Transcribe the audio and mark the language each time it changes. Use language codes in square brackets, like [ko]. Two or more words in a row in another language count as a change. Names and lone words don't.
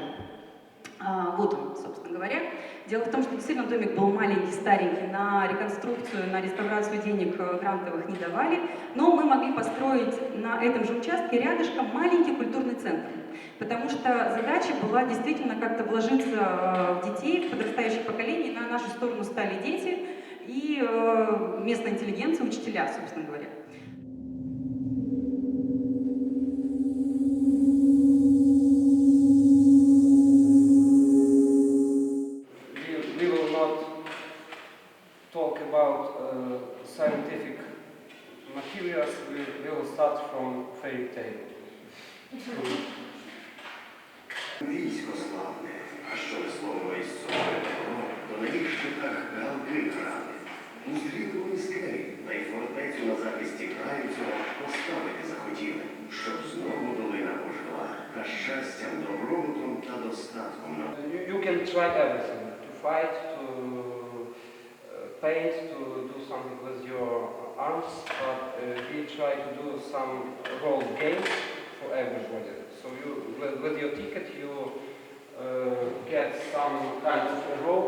[ru] Вот он, собственно говоря. Дело в том, что действительно домик был маленький, старенький, на реконструкцию, на реставрацию денег грантовых не давали, но мы могли построить на этом же участке рядышком маленький культурный центр, потому что задача была действительно как-то вложиться в детей, в подрастающее поколение, на нашу сторону стали дети и местная интеллигенция, учителя, собственно говоря. [en] We will not talk about scientific materials. We will start from fairy tale. [uk] Військо славне, а що весло із собою текло, то на їх щитах галки грали. Узріли вони скелі, та й фортецю на захисті краю цього поставити захотіли, щоб знову долина пожила, та щастям, добробутом та достатком. [en] You can try everything. To fight, to paint, to do something with your arms, but we try to do some role games for everybody. So you, with your ticket, you get some kind of a role.